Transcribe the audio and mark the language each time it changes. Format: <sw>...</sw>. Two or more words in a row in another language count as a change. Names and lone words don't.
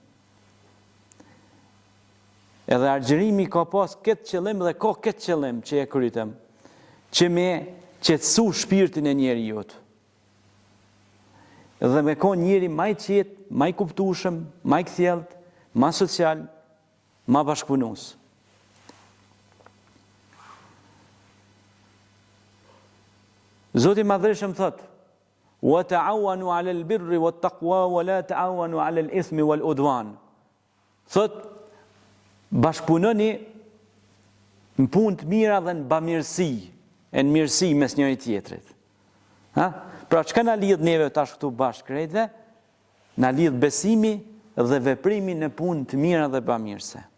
<sq>Edhe agjerimi ka pas këtë qëllim dhe ka këtë qëllim që e krytëm, që me qetësu shpirtin e njerëzit. Dhe me kon njeri më i qetë, më i kuptueshëm, më i kthjellët, më social, më bashkëpunues. Zoti Madhëreshëm thot:</sq> <ar>"وتعاونوا على البر والتقوى ولا تعاونوا على الإثم والعدوان."</ar> <sq>Thot, bashkëpunoni në punë të mira dhe në bamirësi, e në mirësi mes njëri tjetrit. Ha? Pra çka na lidh neve tash këtu bashkë krejtëve? Na lidh besimi dhe veprimi në punë të mira dhe bamirëse.</sq>